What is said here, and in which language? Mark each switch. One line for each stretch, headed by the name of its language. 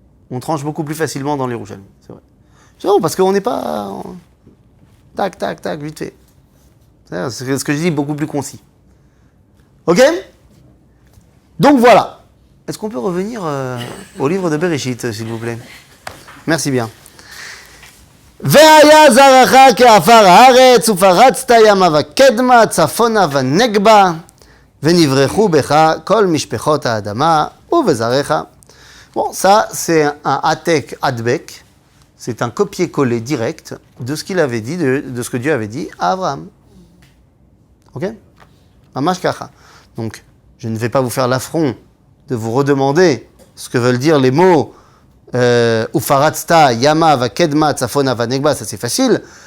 French: On tranche beaucoup plus facilement dans les Yerushalmi. C'est vrai. C'est bon, parce qu'on n'est pas... Tac, tac, tac, vite fait. C'est ce que je dis, beaucoup plus concis. Ok? Donc voilà. Est-ce qu'on peut revenir au livre de Bereshit, s'il vous plaît? Merci bien.
Hebrew: והיה זרעך כעפר הארץ, ופרצת ימה וקדמה, צפונה ונגבה, ונברחו בך כל משפחות האדמה ובזרעך.
French: Bon, ça, c'est un atek adbek. C'est un copier-coller direct de ce qu'il avait dit, de ce que Dieu avait dit à Abraham. Ok? Mamash kacha. Donc, je ne vais pas vous faire l'affront de vous redemander ce que veulent dire les mots Ufaratzta, Yama, Vakedma, Tsafona, Vanegba, ça c'est facile.